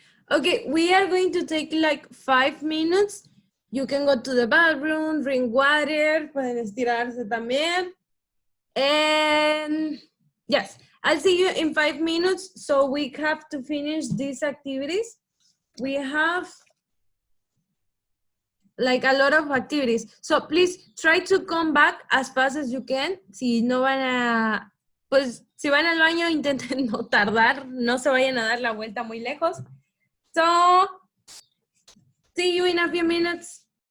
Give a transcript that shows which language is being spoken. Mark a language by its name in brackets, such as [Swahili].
[English] Okay, we are going to take like 5 minutes. You can go to the bathroom, drink water, [Spanish] pueden estirarse también. [English] And yes, I'll see you in 5 minutes. So we have to finish these activities. We have like a lot of activities. So please try to come back as fast as you can. [Spanish] Si no van a, pues si van al baño, intenten no tardar, no se vayan a dar la vuelta muy lejos. [English] So, see you in a few minutes.